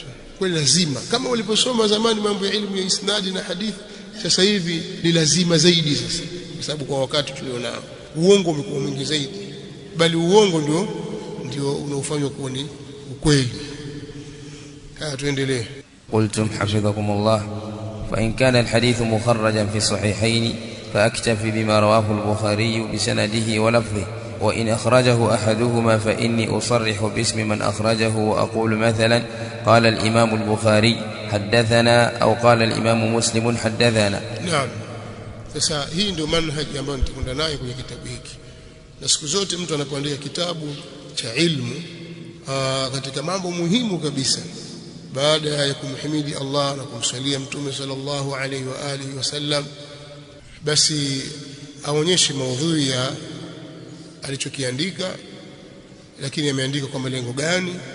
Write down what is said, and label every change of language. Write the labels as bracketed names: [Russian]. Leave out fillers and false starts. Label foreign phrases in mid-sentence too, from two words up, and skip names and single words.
[Swahili] Kwa lazima, kama waliposoma zamani mambo ya ilmu ya isnadi na hadithi, sasa hivi ni lazima zaidi sasa, kwa sababu kwa wakati tulionao uongo umekuwa mwingi zaidi, bali uongo ndio unaofanywa kuwa ni ukweli. tuendelee. [Arabic] قلتم حفظكم الله فإن كان الحديث مخرجا في الصحيحين فأكتفي بما رواه البخاري بسنده ولفظه، وإن أخرجه أحدهما فإني أصرح باسم من أخرجه وأقول مثلا قال الإمام البخاري حدثنا أو قال الإمام مسلم حدثنا. نعم. [Swahili] Sasa hii ndio manhaji ambayo nitakwenda nayo kwenye kitabu hiki. Na siku zote mtu anapoandika kitabu cha ilmu katika mambo muhimu kabisa, baada ya kumhimidi Allah na kumsalia Mtume [Arabic] صلى الله عليه وعلى آله وسلم, [Swahili] basi aonyeshe maudhui ya alichokiandika, lakini ameandika kwa malengo gani.